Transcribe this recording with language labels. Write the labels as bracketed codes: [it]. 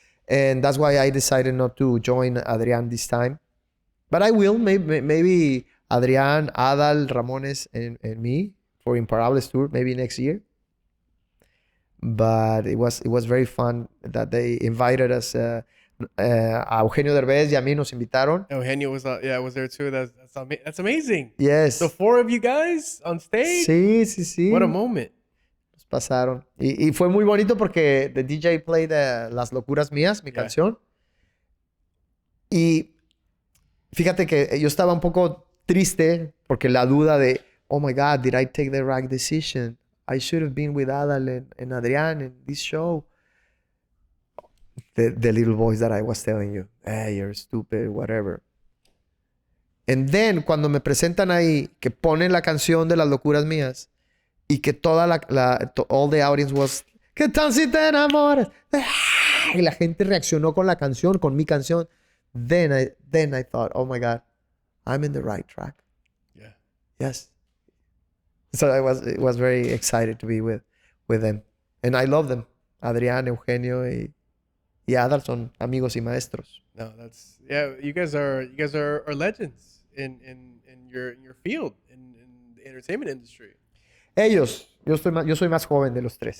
[en] And that's why I decided not to join Adrián this time, but I will. Maybe Adrián, Adal, Ramones, and me for Imparables tour maybe next year. But it was very fun that they invited us. [es] A Eugenio Derbez y a mí nos invitaron. [en] Eugenio was there too. That's amazing. Yes. The 4 of you guys on stage. [es] Sí. [en] What a moment. [es] Nos pasaron. Y fue muy bonito porque [en] the DJ played [es] Las Locuras Mías, mi canción. Y fíjate que yo estaba un poco triste porque la duda de, [en] oh my God, did I take the right decision? I should have been with Adal and Adrián in this show. The little voice that I was telling you, hey, you're stupid, whatever. And then, cuando me presentan ahí, que ponen la canción de Las Locuras Mías y que toda all the audience was, ¿qué tal si te enamoras? [es] Y la gente reaccionó con la canción, con mi canción. [en] Then I thought, oh my God, I'm in the right track. Yeah. Yes. So I was very excited to be with them. And I love them. [es] Adrián, Eugenio y Adal son amigos y maestros. [en] No, that's yeah. You guys are legends in your field in the entertainment industry. [es] Ellos, yo soy más joven de los tres.